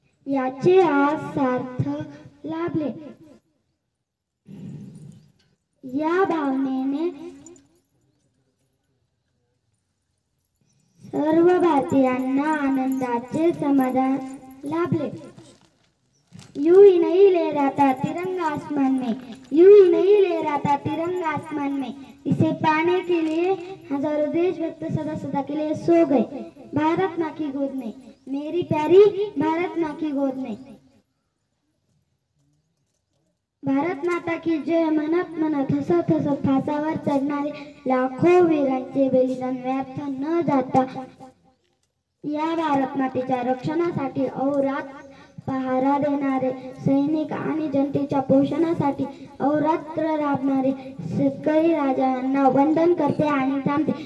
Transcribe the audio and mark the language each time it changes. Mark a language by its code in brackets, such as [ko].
[mr] याचे आज सार्थ लाभले. या भावनेने सर्व भारतीयांना आनंदाचे समाधान लाभले. [hi] यूं ही नहीं लहराता तिरंगा आसमान में, यूं ही नहीं लहराता तिरंगा आसमान में. इसे पाने के लिए हजारों देशभक्त सदा सदा के लिए सो गए भारत माँ की गोद में, मेरी प्यारी भारत माँ की गोद में. [mr] भारत माता की जय म्हणत म्हणत हसत हसत फासावर चढणारे लाखो वीरांचे बलिदान व्यर्थ न जाता या भारत मातेच्या रक्षणासाठी अहोरात्र पहारा देणारे सैनिक आणि जनतेच्या पोषणासाठी अहोरात्र राबणारे शेतकरी राजांना वंदन करते आणि थांबते.